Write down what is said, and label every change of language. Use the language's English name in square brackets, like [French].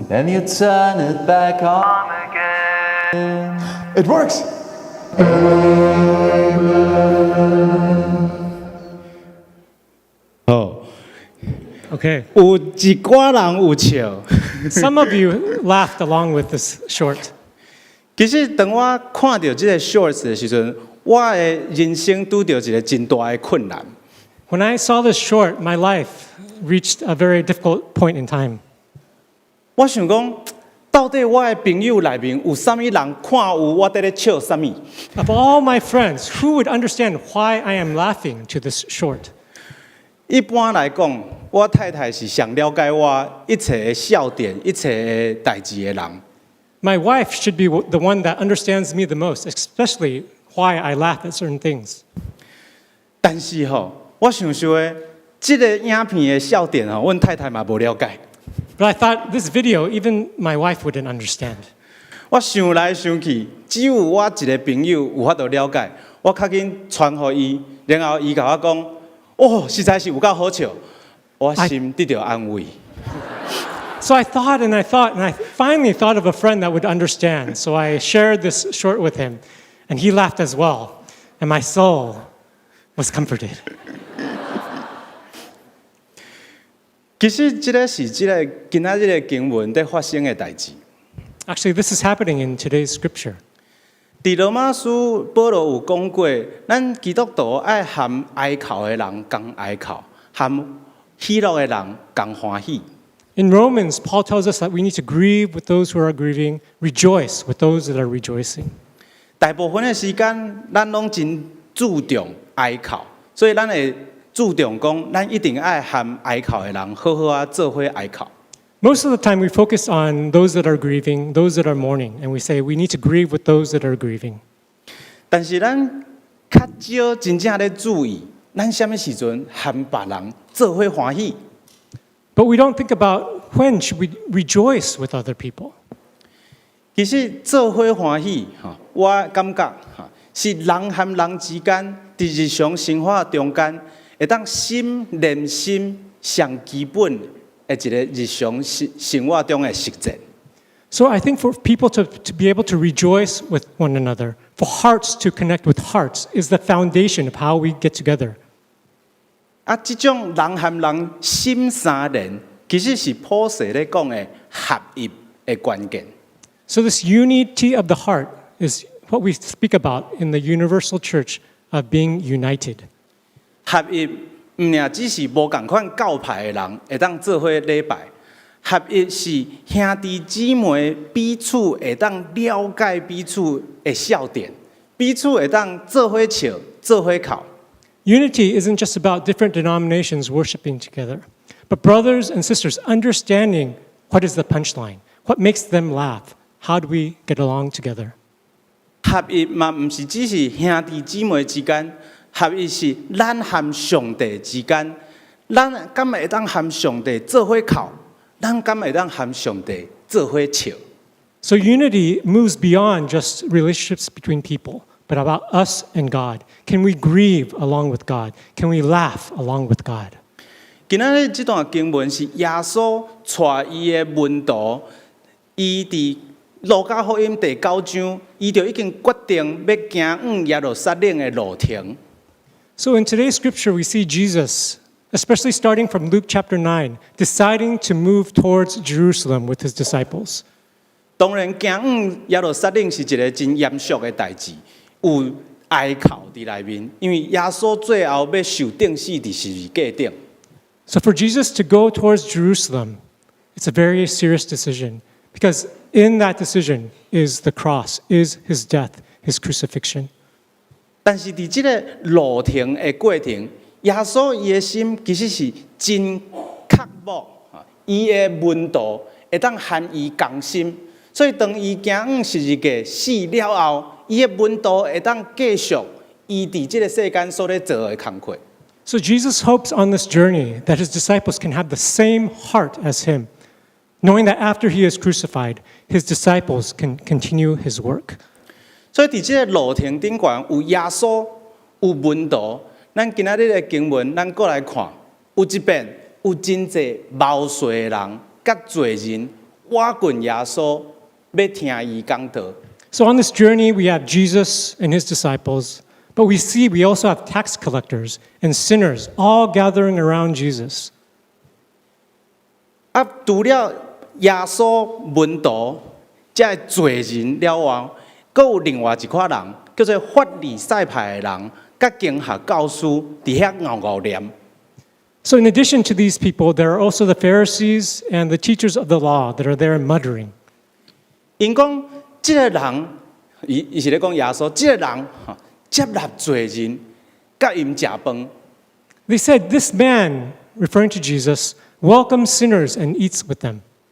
[English] Then you turn it back on again. It works! Okay. [Min Nan Chinese] 有一寡人有笑。 [English] Some of you laughed along with this short. [Min Nan Chinese] 其实当我看到这个 Shorts 的时阵，我的人生拄到一个真大的困难。 [English] When I saw this short, my life reached a very difficult point in time. [Min Nan Chinese] 我想讲，到底我的朋友内面有啥物人看有我伫咧笑啥物？ [English] Of all my friends, who would understand why I am laughing to this short? [Min Nan Chinese] 一般来讲，我太太是上了解我一切的笑点、一切的代志的人。 [English] My wife should be the one that understands me the most, especially why I laugh at certain things. [Min Nan Chinese] 但是我想想的，这个影片的笑点阮太太嘛无了解。 [English] But I thought this video, even my wife wouldn't understand. [Min Nan Chinese] 我想来想去，只有我一个朋友有法度了解，我较紧传互伊，然后伊甲我讲，哦，实在是有够好笑，我心得到安慰。 [English] So I thought and I thought, and I finally thought of a friend that would understand. So I shared this short with him, and he laughed as well, and my soul was comforted. [Min Nan Chinese] 其实这个是今仔日的经文在发生的代志。 [English] Actually, this is happening in today's scripture. [Min Nan Chinese] 伫罗马书保罗有讲过，咱基督徒爱含哀哭的人共哀哭，含喜乐的人共欢喜。 [English] In Romans, Paul tells us that we need to grieve with those who are grieving, rejoice with those that are rejoicing. [Min Nan Chinese] 大部分的时间，咱拢真注重哀哭，所以咱会注重讲，咱一定爱含哀哭的人好好啊做伙哀哭。 [English] Most of the time, we focus on those that are grieving, those that are mourning, and we say we need to grieve with those that are grieving. [Min Nan Chinese] 但是咱较少真正咧注意，咱什么时阵含别人做伙欢喜？ [English] But we don't think about when should we rejoice with other people. [Min Nan Chinese] 其实做伙欢喜，我感觉是人和人之间伫日常生活中间，会当心连心上基本的一个日常生活中的实践。 [English] So I think for people to be able to rejoice with one another, for hearts to connect with hearts, is the foundation of how we get together. [Min Nan Chinese] 这种人和人心相连，其实是普世咧讲的合一的关键。 [English] So this unity of the heart is what we speak about in the universal church of being united. [Min Nan Chinese] 合一唔仅只是无共款教派的人会当做伙礼拜，合一是兄弟姊妹彼此会当了解彼此的笑点，彼此会当做伙笑、做伙哭。 [English] Unity isn't just about different denominations worshiping together, but brothers and sisters understanding what is the punchline, what makes them laugh, how do we get along together. [Min Nan Chinese] 合一嘛，唔是只是兄弟姊妹之間，合一是咱和上帝之間。咱敢會當和上帝做伙哭，咱敢會當和上帝做伙笑。 [English] So unity moves beyond just relationships between people, but about us and God. Can we grieve along with God? Can we laugh along with God? [Min Nan Chinese] 今仔日這段經文是耶穌帶伊的門徒，伊佇路加福音第9章，伊就已經決定要行往耶路撒冷的路程。 [English] So in today's scripture, we see Jesus, especially starting from Luke chapter 9, deciding to move towards Jerusalem with his disciples. [Min Nan Chinese] 當然，行往耶路撒冷是一個真嚴肅的代志，有哀哭伫內面，因為耶穌最後要受釘死伫十字架頂。 [English] So for Jesus to go towards Jerusalem, it's a very serious decision because in that decision is the cross, is his death, his crucifixion. [Min Nan Chinese] 但是伫即個路程的過程，耶穌伊的心其實是真刻薄，伊的門徒會當含伊共心，所以當伊行往十字架死了後，伊的門徒會當繼續伊伫即個世間所咧做的工課。 [English] So Jesus hopes on this journey that his disciples can have the same heart as him, knowing that after he is crucified, his disciples can continue his work. [Min Nan Chinese] 所以伫即個路程頂懸有耶穌，有門徒。咱今仔日的經文，咱過來看，有一邊有真濟毛遂的人，甲罪人挖滾耶穌，要聽伊講道。 [English] So on this journey, we have Jesus and his disciples, but we also have tax collectors and sinners all gathering around Jesus. [Min Nan Chinese] 啊，除了耶穌門徒，即係罪人了後，佫有另外一群人，叫做法利賽派的人，甲經學教師伫遐熬熬念。 [English] So in addition to these people, there are also the Pharisees and the teachers of the law that are there muttering. [Min Nan Chinese] 因講即個人，伊是咧講耶穌，即個人接納罪人，甲因食飯。 [English] They said, this man, referring to Jesus, welcomes sinners and eats with them.